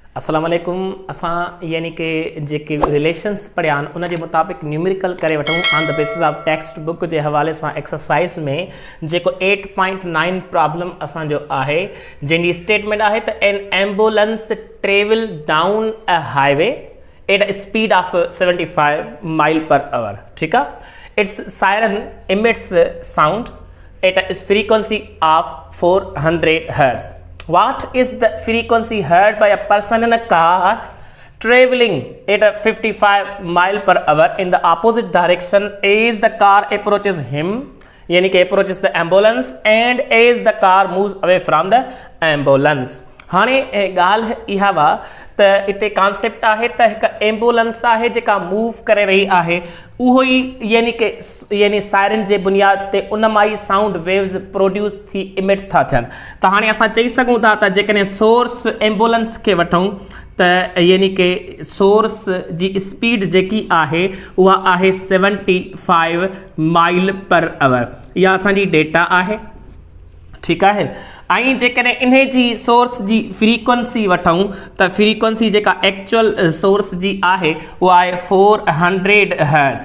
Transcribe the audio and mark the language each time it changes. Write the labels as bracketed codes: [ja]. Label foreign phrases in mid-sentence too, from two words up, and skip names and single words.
[ar] السلام عليكم. [sd] असां यानी कि जेके रिलेशन्स पढ़िया आहिनि उन जे मुताबिक़ न्यूमेरिकल करे वठूं [en] on the basis of text book [sd] जे हवाले सां एक्सरसाइज़ में जेको 8.9 प्रॉब्लम असांजो आहे जंहिंजी स्टेटमेंट आहे त [en] an ambulance travel down a highway at a speed of 75 mile per hour. [sd] ठीकु आहे। [en] its siren emits sound at a frequency of 400 hertz. What is the frequency heard by a person in a car traveling at a 55 mile per hour in the opposite direction as the car approaches him, [sd] yani कि [en] approaches the ambulance and as the car moves away from the ambulance। [sd] हाणे ॻाल्हि इहा वा त इते कॉन्सेप्ट आहे त हिकु एम्बुलेंस आहे जेका मूव करे रही आहे उहो ई यानी सायरन जे बुनियाद ते उन मां ई [en] sound waves [sd] प्रोड्यूस थी इमिट था थियनि। त हाणे असां चई सघूं था त जेकॾहिं सोर्स एम्बुलेंस खे वठूं त यानी कि सोर्स जी स्पीड जेकी आहे उहा आहे 75 [en] mile per hour. [sd] इहा असांजी डेटा आहे। ठीकु आहे। ऐं जेकॾहिं इन जी सोर्स जी फ्रीक्वेंसी वठूं त फ्रीक्वेंसी जेका [en] actual source [sd] जी आहे उहा आहे 400 हर्ट्ज।